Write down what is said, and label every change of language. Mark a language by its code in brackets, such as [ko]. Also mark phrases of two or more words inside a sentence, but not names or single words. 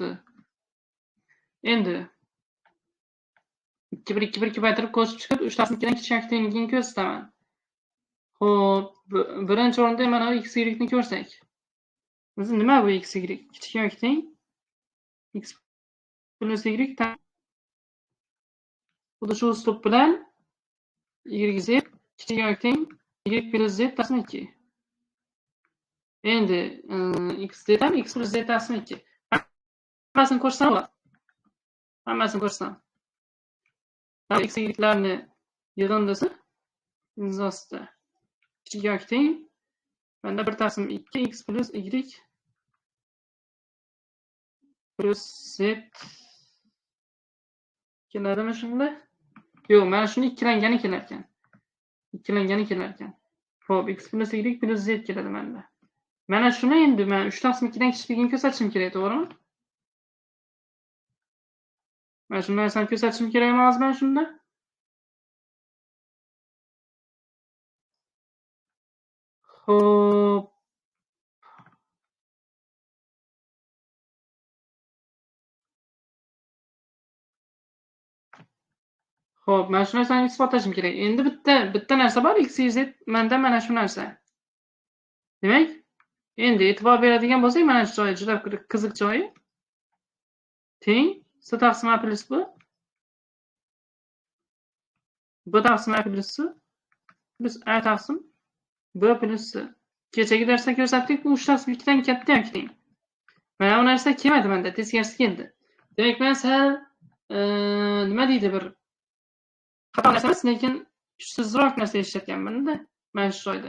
[uz] Endi 2 1 2 1 ko'paytirib qo'shib chiqib 3 taqsim 2 dan kichikligini ko'rsataman. Xo'p, birinchi o'rinda mana bu x y ni ko'rsak. O'zi nima bu x y? Kichik yoki teng? X plus y xuddi shu uslub bilan y z kichik yoki teng y plus z taqsim 2. Endi x z ham x plus z taqsim 2. Hammasini ko'rsam bo'ladi. Hammasini ko'rsam. X y'larni yig'indisi imzosida kichik yoki teng menda 1 taqsim 2 x plus y plus z keladimi shunda? Yo'q, mana shuni ikkilangani kelar ekan. Ikkilangani kelar ekan. Xo'p, x plus y plus z keladi menda. Mana shuni endi men 3 taqsim 2 dan kichikligini ko'rsatishim kerak, to'g'rimi? Mana shu narsani ko'rsatishim kerak emasmi mana shunda? Xo'p. Xo'p, mana shu narsani isbotlashim kerak. Endi bitta narsa bor, x y z menda mana shu narsa. Demak, endi e'tibor beradigan bo'lsak, mana shu joyi juda qiziq joyi. Teng c taqsim a plus b, b taqsim a plus c plus a taqsim b plus c. Kechagi darsda ko'rsatdik, bu 3 taqsim 2 dan katta yoki teng. Mana bu narsa kelmadi menda, teskarisi keldi. Demak, men sal nima deydi bir xato narsa emas, lekin kuchsizroq narsa ishlatganman-da mana shu joyda.